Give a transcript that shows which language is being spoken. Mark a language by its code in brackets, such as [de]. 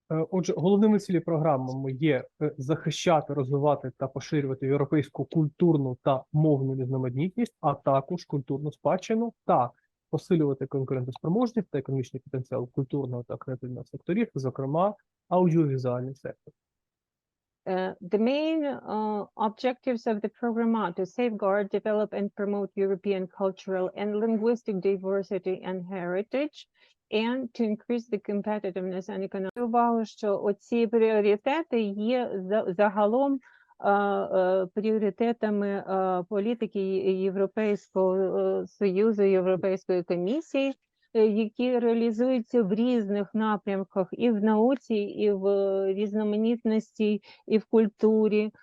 [uk] Отже, головними цілі програми є захищати, розвивати та поширювати європейську культурну та мовну різноманітність, а також культурну спадщину та посилювати конкурентоспроможність та економічний потенціал культурного та креативного секторів, зокрема аудіовізуальний сектор. [en] The main objectives of the program are to safeguard, develop and promote European cultural and linguistic diversity and heritage, and to increase the competitiveness and economic. [uk] Увагу, що оці пріоритети є загалом пріоритетами політики Європейського Союзу, Європейської комісії, які реалізуються в різних напрямках і в науці, і в різноманітності, і в культурі.